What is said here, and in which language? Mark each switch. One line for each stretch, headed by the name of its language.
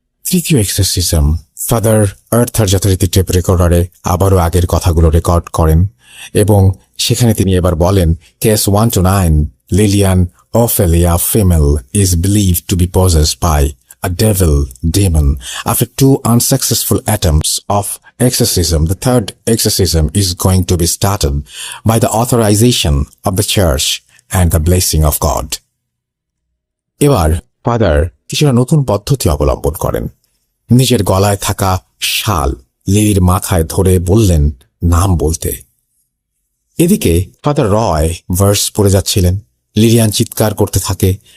Bangla: তৃতীয় exorcism. Father Arthur যথারীতি tape রেকর্ডারে আবারও আগের কথাগুলো রেকর্ড করেন এবং সেখানে তিনি এবার বলেন, case 129, Lilian Ophelia female
English: is believed to be possessed by a devil demon. After 2 unsuccessful attempts of exorcism, the third exorcism is going to be started by the authorization of the church and the blessing of God.
Bangla: এবার father কিছুটা নতুন পদ্ধতি অবলম্বন করেন। নিজের গলায় থাকা শাল লিলির মাথায় ধরে বললেন নাম বলতে। এদিকে ফাদার রয় ভার্স পড়ে যাচ্ছিলেন। লিলিয়ান চিৎকার করতে থাকে।